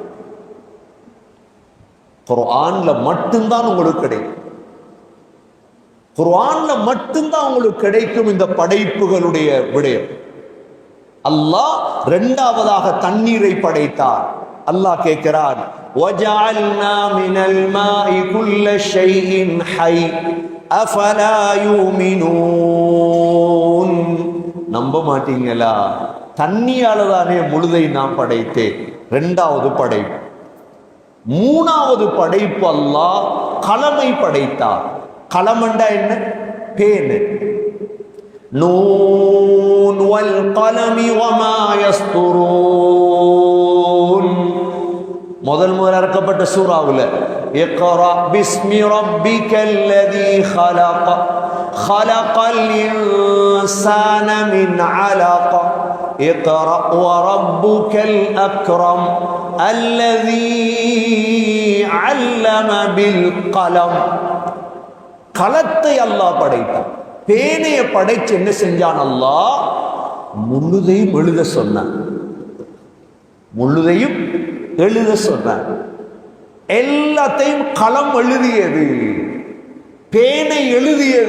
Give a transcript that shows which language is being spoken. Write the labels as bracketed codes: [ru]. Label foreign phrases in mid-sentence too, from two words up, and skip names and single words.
[ta] குர்ஆன்ல மட்டும்தான் உங்களுக்கு கிடைக்கும். குர்ஆன்ல மட்டும்தான் உங்களுக்கு கிடைக்கும் இந்த படைப்புகளுடைய விடயம். அல்லாஹ் இரண்டாவதாக தண்ணீரை படைத்தார். அல்லாஹ் கேட்கிறான், [ar] وَجَعَلْنَا مِنَ الْمَاءِ كُلَّ شَيْءٍ حَيٍّ أَفَلَا يُؤْمِنُونَ. [ta] நம்ப மாட்டீங்களா? தண்ணியால தானே முழுதை நான் படைத்தேன். இரண்டாவது படைப்பு. மூணாவது படைப்பு அல்லாஹ் கலமை படைத்தார். கலமண்டா என்ன? பேனு. [ar] ن والقلم وما يسطرون. [ta] முதல் இறக்கப்பட்ட சூராவுல [ar] اقرأ باسم ربك الذي خلق خلق الإنسان من علق اقرأ وربك الأكرم الذي علم بالقلم. [ta] களத்தை அல்லாஹ் படைத்தான். பேனையை படைச்சு என்ன செஞ்சான் அல்லாஹ்? முழுதையும் எழுத சொன்னான். முழுதையும் எழுத சொன்னான். எல்லாத்தையும் களம் எழுதியது, பேனை எழுதியது.